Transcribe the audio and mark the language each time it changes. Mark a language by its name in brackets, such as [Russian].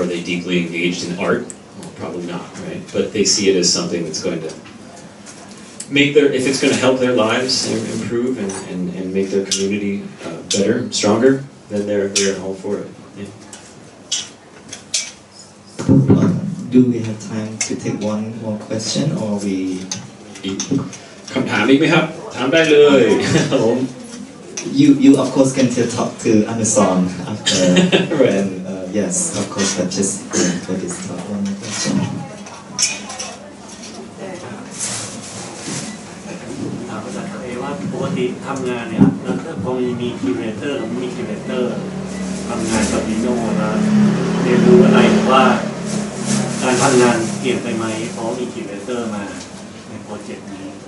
[English] Are they deeply engaged in art? Well, probably not, right? But they see it as something that's going to if it's going to help their lives improve and make their community better, stronger, then they're all for it. Yeah. Do we have time to take one more question, or we? [Thai] คำถามอีกไหมครับถามได้เลยครับผม [English] You of course can talk to Anusorn after. Right. And yes, of course, but just for this talk, one more question. [Thai] ถามอาจารย์ว่าปกติทำงานเนี่ยพอมีคิวเรเตอร์หรือมีคิวเรเตอร์ทำงานกับลีโน่แล้วเรียนรู้อะไรหรือว่าการทำงานเปลี่ยนไปไหมเพราะมีคิวเรเตอร์มาในโปรเจกต์นี้